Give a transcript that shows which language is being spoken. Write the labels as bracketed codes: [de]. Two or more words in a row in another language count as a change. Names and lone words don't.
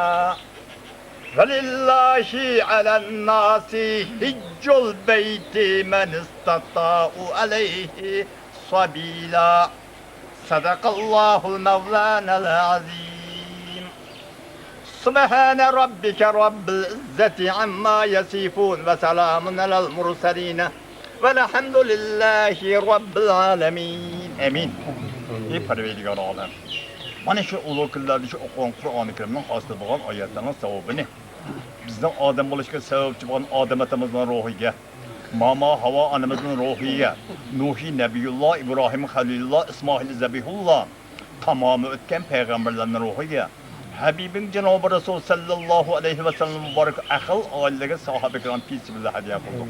[ar] ولله على الناس حج البيت من استطاع عليه سبيلا صدق الله المولانا العظيم سبحان ربك رب العزة عما يصفون وسلام على المرسلين والحمد لله رب العالمين آمين. [uz] Ey Parvardigor olam. Mana shu ulug' kunlarda shu o'qigan Qur'oni Karimning hosil bo'lgan oyatlarning savobini bizning odam bo'lishga sababchi bo'lgan odatimizning ruhiga, Mama Havo onamizning ruhiga, Nuhi Nabiyulloh, Ibrohim Halilulloh, Ismoil Zabihulloh tamomi o'tgan payg'ambarlarning ruhiga, Habibing Janobi Rasul [ar] صلى الله عليه وسلم [uz] muborak aql oilaga sahoba kiram bismillah hadiya qildik.